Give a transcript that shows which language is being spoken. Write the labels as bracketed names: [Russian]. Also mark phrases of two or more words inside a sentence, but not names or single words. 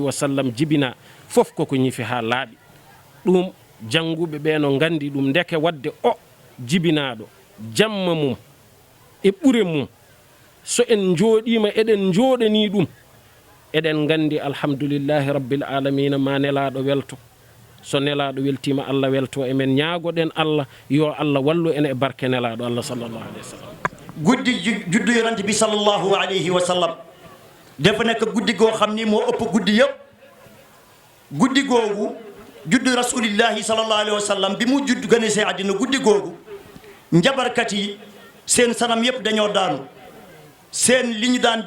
[Arabic] وسلم [Fula] jibina fof koko ñifi ha laaɓi ɗum jannguɓe ɓe no gandi ɗum ndeke wadde o jibinaɗo jamma mum e ɓure mum so en jooɗima eɗen jooɗani ɗum eɗen gandi [Arabic] الحمد لله رب العالمين [Fula] ma nelaɗo welto so nelaɗo weltima Allah welto emen ñaagoɗen Allah yo Allah wallu en e barke nelaɗo Allah [Arabic] صلى الله عليه وسلم [Wolof] guddi juddu yonante bi [Arabic] صلى الله عليه وسلم [Wolof] dafa nekk guddi goo xam ni moo ëpp guddi yëpp guddi googu juddu [Arabic] رسول الله صلى الله عليه وسلم [Wolof] bi mu judd gane see àddina guddi googu njabarkat yi seen sanam yëpp dañoo daanu seen li ñu daan